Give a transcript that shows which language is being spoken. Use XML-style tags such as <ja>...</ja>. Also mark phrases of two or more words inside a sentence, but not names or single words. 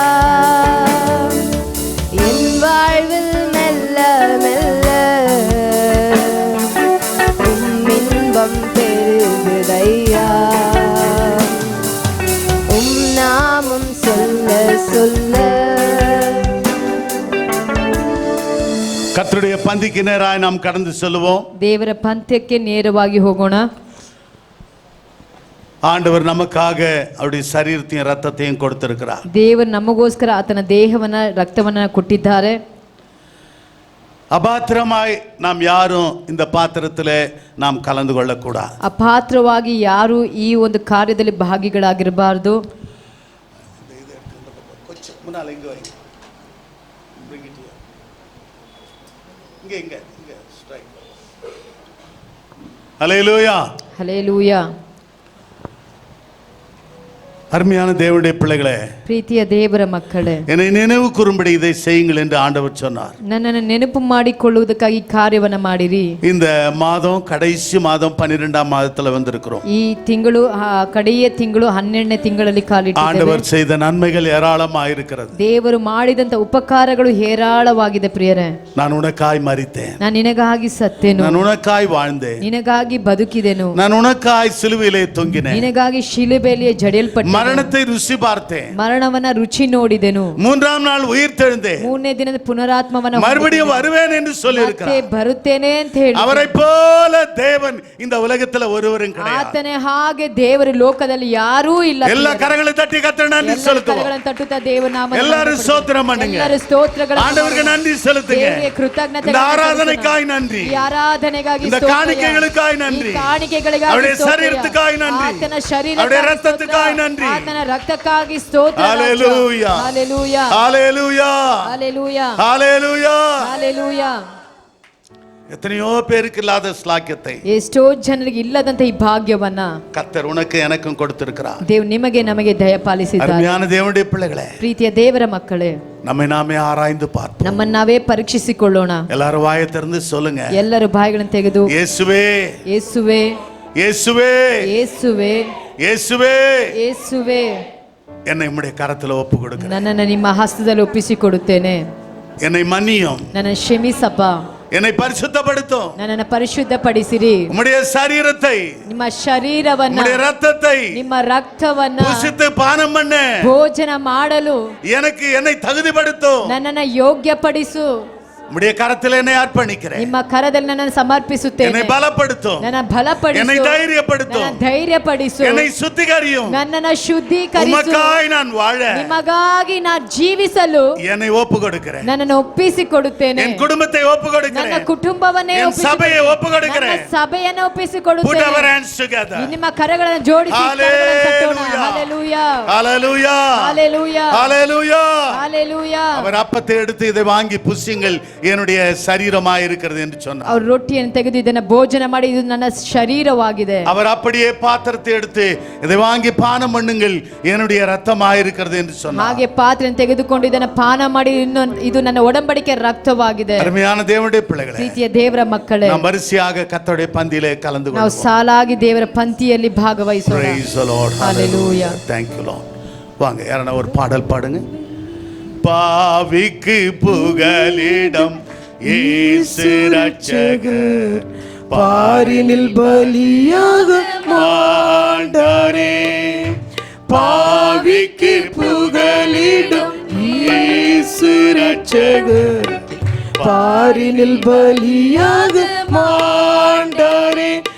<ta>என் வாழ்வில் மெல்ல மெல்ல இன்பம் பெருகுதையா. நாமம் சொல்ல சொல்ல. கர்த்தருடைய பந்திக்கு நேராய் நாம் கடந்து செல்வோம்.</ta> <kn>ದೇವರ ಪಂಥ್ಯಕ್ಕೆ ನೇರವಾಗಿ ಹೋಗೋಣ.</kn> <ta>ஆண்டவர் நமக்காக அவருடைய சரீரத்தையும் ரத்தத்தையும் கொடுத்திருக்கிறார்.</ta> <kn>ದೇವರು ನಮಗೋಸ್ಕರ ಆತನ ದೇಹವನ್ನ ರಕ್ತವನ್ನ ಕೊಟ್ಟಿದ್ದಾರೆ.</kn> <ta>அபாத்திரமாய் நாம் யாரும் இந்த பாத்திரத்தில் நாம் கலந்து கொள்ளக்கூடாது.</ta> <kn>ಅಪಾತ್ರವಾಗಿ ಯಾರು ಈ ಒಂದು ಕಾರ್ಯದಲ್ಲಿ ಭಾಗಿಗಳಾಗಿರಬಾರದು.</kn> <ta>ஹல்லேலூயா.</ta> <kn>ಹಲ್ಲೆಲೂಯಾ.</kn> <ta>அருமையான தேவனுடைய பிள்ளைகளே,</ta> <kn>ಪ್ರೀತಿಯ ದೇವರ ಮಕ್ಕಳೇ,</kn> <ta>என்னை நினைவு கூறும்படி இதை செய்யுங்கள் என்று ஆண்டவர் சொன்னார்.</ta> <kn>ನನ್ನನ್ನು ನೆನಪು ಮಾಡಿಕೊಳ್ಳುವುದಕ್ಕಾಗಿ ಕಾರ್ಯವನ್ನ ಮಾಡಿರಿ.</kn> <ta>இந்த மாதம் கடைசி மாதம் 12ஆம் மாதத்துல வந்திருக்கிறோம்.</ta> <kn>ಈ ತಿಂಗಳು ಕಡೆಯ ತಿಂಗಳು 12ನೇ ತಿಂಗಳಲ್ಲಿ ಕಾಲಿಟ್ಟಿದ್ದೇವೆ.</kn> <ta>ஆண்டவர் செய்த நன்மைகள் ஏராளமாக இருக்கிறது.</ta> <kn>ದೇವರು ಮಾಡಿದಂತ ಉಪಕಾರಗಳು ಹೇರಾಳವಾಗಿದೆ ಪ್ರಿಯರೇ.</kn> <ta>நான் உனக்காய் மரித்தேன்,</ta> <kn>ನಾನು ನಿನಗಾಗಿ ಸತ್ತೆನು,</kn> <ta>நான் உனக்காய் வாழ்ந்தேன்,</ta> <kn>ನಿನಗಾಗಿ ಬದುಕಿದೆನು,</kn> <ta>நான் உனக்காய் சிலுவையிலே தொங்கினேன்,</ta> <kn>ನಿನಗಾಗಿ ಶಿಲುಬೆಯಲ್ಲಿ ಜಡಿಯಲ್ಪಟ್ಟೆ,</kn> <ta>மரணத்தை ருசி பார்த்தேன்,</ta> <kn>ಮರಣವನ್ನ ರುಚಿ ನೋಡಿದೆನು,</kn> <ta>3ஆம் நாள் உயிர் தெழுந்தேன்,</ta> <kn>3ನೇ ದಿನದ ಪುನರಾತ್ಮವನ್ನ</kn> <ta>மறுபடியும் வருவேன் என்று சொல்லி</ta> <kn>ಮತ್ತೆ</kn> <ta>இருக்கிறார்.</ta> <kn>ಬರುತ್ತೇನೆ ಅಂತ ಹೇಳಿ.</kn> <ta>அவரை போல தேவன் இந்த உலகத்துல ஒருவரும் கிடையாது.</ta> <kn>ಆತನೇ ಹಾಗೆ ದೇವರು ಲೋಕದಲ್ಲಿ ಯಾರೂ ಇಲ್ಲ.</kn> <ta>எல்லா கரங்களை தட்டி கர்த்தருக்கு நன்றி செலுத்துவோம்.</ta> <kn>ಕರಗಳನ್ನು ತಟ್ಟುತ್ತಾ ದೇವರ ನಾಮವನ್ನು</kn> <ta>எல்லாரும் ஸ்தோத்திரம் பண்ணுங்க.</ta> <kn>ಎಲ್ಲರೂ ಸ್ತೋತ್ರಗಳನ್ನು</kn> <ta>ஆண்டவருக்கு நன்றி செலுத்துங்க.</ta> <kn>ದೇವರಿಗೆ ಕೃತಜ್ಞತೆ.</kn> <ta>இந்த ஆராதனைக்காய் நன்றி,</ta> <kn>ಈ ಆರಾಧನೆಗಾಗಿ</kn> <ta>இந்த</ta> <kn>ಸ್ತೋತ್ರ.</kn> <ta>காணிக்கைகளுக்காய் நன்றி,</ta> <kn>ಈ ಕಾಣಿಕೆಗಳಿಗಾಗಿ</kn> <ta>அவருடைய</ta> <kn>ಸ್ತೋತ್ರ.</kn> <ta>சரீரத்துக்காய் நன்றி,</ta> <kn>ಆತನ ಶರೀರಕ್ಕಾಗಿ</kn> <ta>அவருடைய</ta> <kn>ಸ್ತೋತ್ರ.</kn> <ta>ரத்தத்துக்காய் நன்றி.</ta> <kn>ಆತನ ರಕ್ತಕ್ಕಾಗಿ ಸ್ತೋತ್ರ.</kn> <ta>ஹல்லேலூயா.</ta> <kn>ಹಲ್ಲೆಲೂಯಾ.</kn> <ta>ஹல்லேலூயா.</ta> <kn>ಹಲ್ಲೆಲೂಯಾ.</kn> <ta>ஹல்லேலூயா.</ta> <kn>ಹಲ್ಲೆಲೂಯಾ.</kn> <ta>எத்தனையோ பேருக்கு இல்லாத ஸ்லாக்கியத்தை</ta> <kn>ಎಷ್ಟೋ ಜನರಿಗೆ ಇಲ್ಲದಂತ ಈ ಭಾಗ್ಯವನ್ನ</kn> <ta>கர்த்தர் உனக்கு எனக்கும் கொடுத்திருக்கிறார்.</ta> <kn>ದೇವ್ ನಿಮಗೆ ನಮಗೆ ದಯಪಾಲಿಸಿದ್ದಾರೆ.</kn> <ta>அருமையான தேவனுடைய பிள்ளைகளே,</ta> <kn>ಪ್ರೀತಿಯ ದೇವರ ಮಕ್ಕಳೇ,</kn> <ta>நம்மை நாமே ஆராய்ந்து பார்ப்போம்.</ta> <kn>ನಮ್ಮನ್ನ ನಾವೇ ಪರೀಕ್ಷಿಸಿಕೊಳ್ಳೋಣ.</kn> <ta>எல்லாரும் வாயை திறந்து சொல்லுங்க,</ta> <kn>ಎಲ್ಲರೂ ಬಾಯಿಗಳನ್ನು ತೆಗೆದು</kn> <ta>இயேசுவே,</ta> <kn>ಯೇಸುವೆ,</kn> <ta>இயேசுவே,</ta> <kn>ಯೇಸುವೆ,</kn> <ta>இயேசுவே,</ta> <kn>ಯೇಸುವೆ,</kn> <ta>என்னை உம்முடைய கரத்துல ஒப்பு கொடுக்கிறேன்.</ta> <kn>ನನ್ನನ್ನು ನಿಮ್ಮ ಹಸ್ತದಲ್ಲಿ ಒಪ್ಪಿಸಿಕೊಡುತ್ತೇನೆ.</kn> <ta>என்னை மன்னியும்,</ta> <kn>ನನ್ನನ್ನು ಕ್ಷಮಿಸಪ್ಪ,</kn> <ta>என்னை பரிசுத்தப்படுத்தும்.</ta> <kn>ನನ್ನನ್ನು ಪರಿಶುದ್ಧಪಡಿಸಿರಿ.</kn> <ta>உம்முடைய சரீரத்தை,</ta> <kn>ನಿಮ್ಮ ಶರೀರವನ್ನ,</kn> <ta>உம்முடைய ரத்தத்தை</ta> <kn>ನಿಮ್ಮ ರಕ್ತವನ್ನ</kn> <ta>புசித்து பானம் பண்ண</ta> <kn>ಭೋಜನ ಮಾಡಲು</kn> <ta>எனக்கு என்னை தகுதிப்படுத்தும்.</ta> <kn>ನನ್ನನ್ನು ಯೋಗ್ಯಪಡಿಸು.</kn> <ta>உம்முடைய கரத்தில் என்னை அர்ப்பணிக்கிறேன்.</ta> <kn>ನಿಮ್ಮ ಕರದಲ್ಲಿ ನನ್ನನ್ನು ಸಮರ್ಪಿಸುತ್ತೇನೆ.</kn> <ta>என்னை பலப்படுத்தும்,</ta> <kn>ನನ್ನ ಬಲಪಡಿಸು,</kn> <ta>என்னை தைரியப்படுத்தும்,</ta> <kn>ನನ್ನ ಧೈರ್ಯಪಡಿಸು,</kn> <ta>என்னை சுத்திகரியும்.</ta> <kn>ನನ್ನನ್ನು ಶುದ್ಧೀಕರಿಸು.</kn> <ta>உமக்காய் நான் வாழ</ta> <kn>ನಿಮಗಾಗಿ ನಾನು ಜೀವಿಸಲು</kn> <ta>என்னை ஒப்பு கொடுக்கிறேன்.</ta> <kn>ನನ್ನನ್ನು ಒಪ್ಪಿಸಿಕೊಡುತ್ತೇನೆ.</kn> <ta>என் குடும்பத்தை ஒப்பு</ta> <kn>ನನ್ನ</kn> <ta>கொடுக்கிறேன்.</ta> <kn>ಕುಟುಂಬವನ್ನೇ</kn> <ta>என் சபையை ஒப்பு</ta> <kn>ನನ್ನ</kn> <ta>கொடுக்கிறேன்.</ta> <kn>ಸಭೆಯನ್ನು</kn> <en>Put</en> <kn>ಒಪ್ಪಿಸಿಕೊಡುತ್ತೇನೆ.</kn> <en>our hands together.</en> <kn>ನಿಮ್ಮ ಕರಗಳನ್ನು ಜೋಡಿಸಿ ಕರಗಳನ್ನು ತಟ್ಟೋಣ.</kn> <en>Hallelujah.</en> <kn>ಹಲ್ಲೆಲೂಯಾ.</kn> <en>Hallelujah.</en> <kn>ಹಲ್ಲೆಲೂಯಾ.</kn> <en>Hallelujah.</en> <kn>ಹಲ್ಲೆಲೂಯಾ.</kn> <ta>அவர் அப்பத்தை எடுத்து இதை வாங்கி புசியுங்கள், என்னுடைய சரீரமாய் இருக்கிறது என்று சொன்னார்.</ta> <kn>ಅವರು ರೊಟ್ಟಿಯನ್ನು ತೆಗೆದು ಇದನ್ನ ಭೋಜನ ಮಾಡಿ, ಇದು ನನ್ನ ಶರೀರವಾಗಿದೆ.</kn> <ta>அவர் அப்படியே பாத்திரத்தை எடுத்து இதை வாங்கி பானம் பண்ணுங்கள், என்னுடைய ரத்தமாய் இருக்கிறது என்று சொன்னார்.</ta> <kn>ಹಾಗೆ ಪಾತ್ರೆಯನ್ನು ತೆಗೆದುಕೊಂಡು ಇದನ್ನ ಪಾನ ಮಾಡಿ, ಇದು ನನ್ನ ಒಡಂಬಡಿಕೆ ರಕ್ತವಾಗಿದೆ.</kn> <ta>அருமையான தேவனுடைய பிள்ளைகளே,</ta> <kn>ಪ್ರೀತಿಯ ದೇವರ ಮಕ್ಕಳೇ,</kn> <ta>நாம் வரிசையாக கர்த்தருடைய பந்தியிலே கலந்து</ta> <kn>ನಾವು</kn> <ta>கொள்வோம்.</ta> <kn>ಸಾಲಾಗಿ ದೇವರ ಪಂಕ್ತಿಯಲ್ಲಿ ಭಾಗವಹಿಸೋಣ.</kn> <en>Praise the Lord. Hallelujah. Thank you Lord.</en> <ta>வாங்க, யாரனா ஒரு பாடல் பாடுங்க. பாவிக்கு புகலிடம் இயேசு ரட்சகர், பாரினில் பலியாக மாண்டாரே. பாவிக்கு புகலிடம் இயேசு ரட்சகர், பாரினில் பலியாக மாண்டாரே.</ta>